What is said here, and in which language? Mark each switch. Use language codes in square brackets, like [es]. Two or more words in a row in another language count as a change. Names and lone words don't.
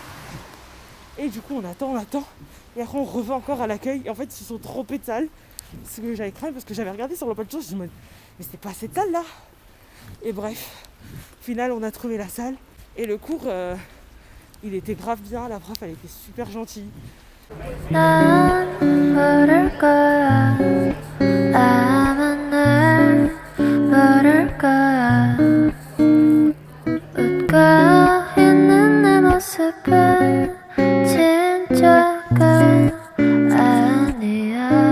[fr] Et du coup on attend. Et après on revient encore à l'accueil. Et en fait ils se sont trompés de salle. Ce que j'avais craint parce que j'avais regardé sur l'emploi de choses. Je me dis mais c'est pas cette salle là. Et bref, au final on a trouvé la salle. Et le cours Il était grave bien, la prof elle était super gentille. [ko] 난 모를 거야 아마 날 모를 거야 웃고 있는 내 모습은 진짜가 아니야